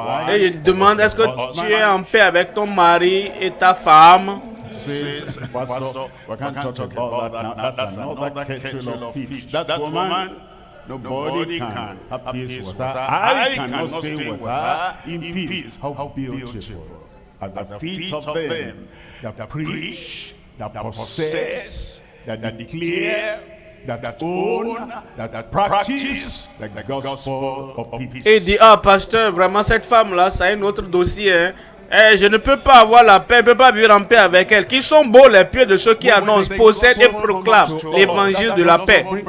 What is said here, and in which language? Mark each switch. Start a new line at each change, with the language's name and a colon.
French: Et il demande, est-ce que tu es en paix avec ton mari et ta femme?
English: Pastor, we can't talk about that now. That's another kettle of fish. That woman, nobody can have peace with her. I cannot stay with her in peace. How beautiful. At the feet of them that preach, that possess, that declare, that own, that practice, like the gospel of peace.
French: Et il dit, ah pasteur, vraiment cette femme-là, ça a un autre dossier, hein. Je ne peux pas avoir la paix, je ne peux pas vivre en paix avec elle. Qui sont beaux les pieds de ceux qui annoncent, possèdent et proclament l'évangile de la paix.